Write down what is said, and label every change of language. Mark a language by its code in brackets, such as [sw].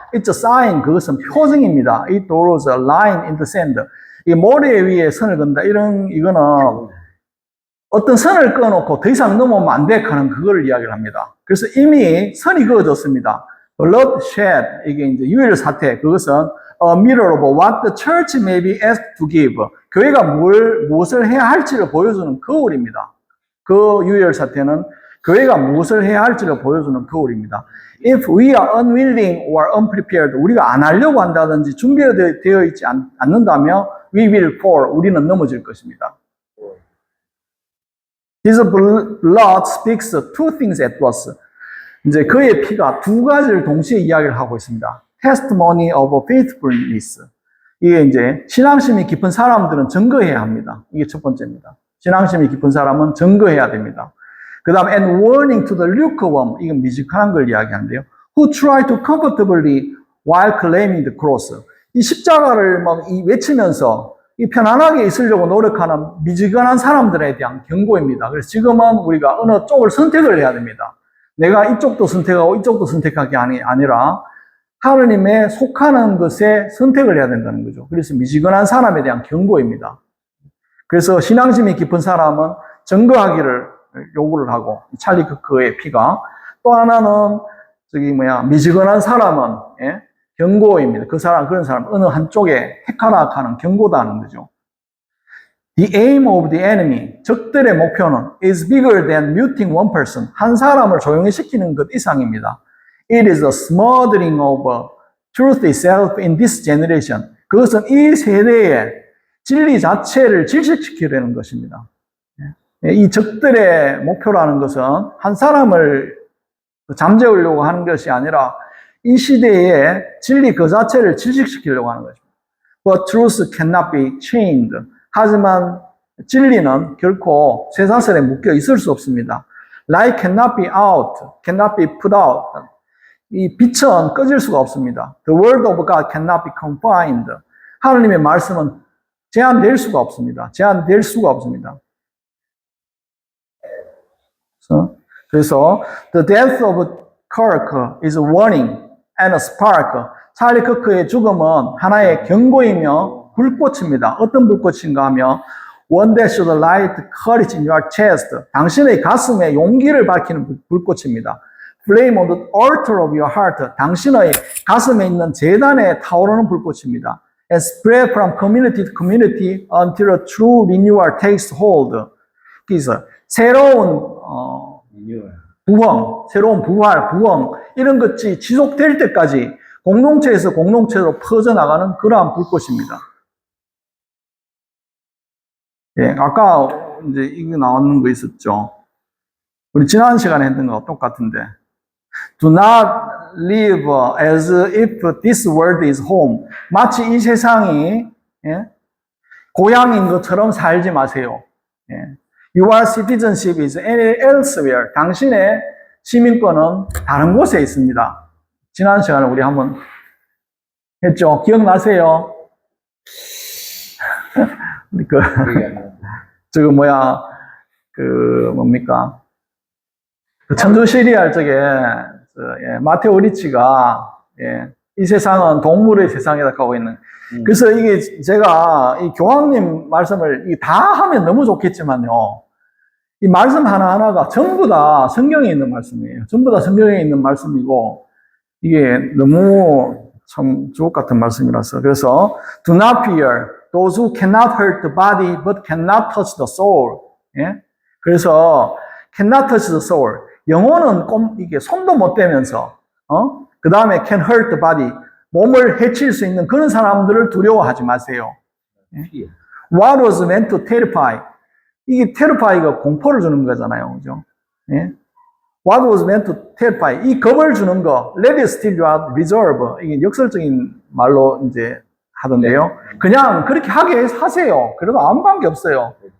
[en] It's a sign, [ko] 그것은 표징입니다. [en] It draws a line in the sand. [ko] 이 모래 위에 선을 건다. 이거는 어떤 선을 꺼놓고 더 이상 넘어오면 안 돼 하는 그걸 이야기를 합니다. 그래서 이미 선이 그어졌습니다. [en] Blood shed, [ko] 이게 이제 유혈 사태, 그것은 [en] a mirror of what the church may be asked to give. [ko] 교회가 무엇을 해야 할지를 보여주는 거울입니다. 그 유혈 사태는 교회가 무엇을 해야 할지를 보여주는 거울입니다. [en] If we are unwilling or unprepared, [ko] 우리가 안 하려고 한다든지 준비되어 있지 않는다면 [en] we will fall, [ko] 우리는 넘어질 것입니다. [en] His blood speaks two things at once. [ko] 이제 그의 피가 두 가지를 동시에 이야기를 하고 있습니다. [en] Testimony of faithfulness. [ko] 이게 이제 신앙심이 깊은 사람들은 증거해야 합니다. 이게 첫 번째입니다. 신앙심이 깊은 사람은 증거해야 됩니다. 그 다음, [en] and warning to the lukewarm. [ko] 이건 미지근한 걸 이야기하는데요. [en] Who try to comfortably while claiming the cross. [ko] 이 십자가를 막 외치면서 이 편안하게 있으려고 노력하는 미지근한 사람들에 대한 경고입니다. 그래서 지금은 우리가 어느 쪽을 선택을 해야 됩니다. 내가 이쪽도 선택하고 이쪽도 선택하기 아니라 하느님에 속하는 것에 선택을 해야 된다는 거죠. 그래서 미지근한 사람에 대한 경고입니다. 그래서 신앙심이 깊은 사람은 증거하기를 요구를 하고, 찰리 크크의 피가. 또 하나는 미지근한 사람은 경고입니다. 그런 사람 어느 한쪽에 택하라 하는 경고다는 거죠. [en] The aim of the enemy, [ko] 적들의 목표는 [en] is bigger than muting one person. [ko] 한 사람을 조용히 시키는 것 이상입니다. [en] It is the smothering of truth itself in this generation. [ko] 그것은 이 세대의 진리 자체를 질식시키려는 것입니다. 이 적들의 목표라는 것은 한 사람을 잠재우려고 하는 것이 아니라 이 시대의 진리 그 자체를 질식시키려고 하는 것입니다. [en] But truth cannot be chained. [ko] 하지만 진리는 결코 쇠사슬에 묶여 있을 수 없습니다. [en] Light cannot be out, cannot be put out. [ko] 이 빛은 꺼질 수가 없습니다. [en] The word of God cannot be confined. [ko] 하나님의 말씀은 제한될 수가 없습니다. 제한될 수가 없습니다. 그래서 [en] the death of Kirk is a warning and a spark. [ko] 찰리 크크의 죽음은 하나의 경고이며 불꽃입니다. 어떤 불꽃인가 하면 [en] one that should light courage in your chest. [ko] 당신의 가슴에 용기를 밝히는 불꽃입니다. [en] Flame on the altar of your heart. [ko] 당신의 가슴에 있는 제단에 타오르는 불꽃입니다. [en] And spread from community to community until a true renewal takes hold. [ko] 그래서 새로운 부흥, 새로운 부활, 부흥, 이런 것이 지속될 때까지 공동체에서 공동체로 퍼져나가는 그러한 불꽃입니다. 예, 아까 이제 이거 나오는 거 있었죠. 우리 지난 시간에 했던 거 똑같은데. [en] Do not live as if this world is home. [ko] 마치 이 세상이 예? 고향인 것처럼 살지 마세요. 예. [en] Your citizenship is elsewhere. [ko] 당신의 시민권은 다른 곳에 있습니다. 지난 시간에 우리 한번 했죠. 기억나세요? 저거 뭐야, 뭡니까? 그 천주 시리알 쪽에, 마테오 리치가, 이 세상은 동물의 세상이다 하고 있는. 그래서 이게 제가 이 교황님 말씀을 다 하면 너무 좋겠지만요. 이 말씀 하나하나가 전부 다 성경에 있는 말씀이에요. 전부 다 성경에 있는 말씀이고, 이게 너무 참 주옥 같은 말씀이라서. 그래서, [en] do not fear those who cannot hurt the body but cannot touch the soul. [ko] 예? 그래서, [en] cannot touch the soul. [ko] 영혼은 이게 손도 못 대면서, 그 다음에 [en] can hurt the body. [ko] 몸을 해칠 수 있는 그런 사람들을 두려워하지 마세요. 예? [en] What was meant to terrify. [ko] 이게 terrify가 공포를 주는 거잖아요. 그죠? 예? [en] What was meant to terrify. [ko] 이 겁을 주는 거, [en] let it still you reserve. [ko] 이게 역설적인 말로 이제 하던데요. 그냥 그렇게 하게 하세요. 그래도 아무 관계 없어요.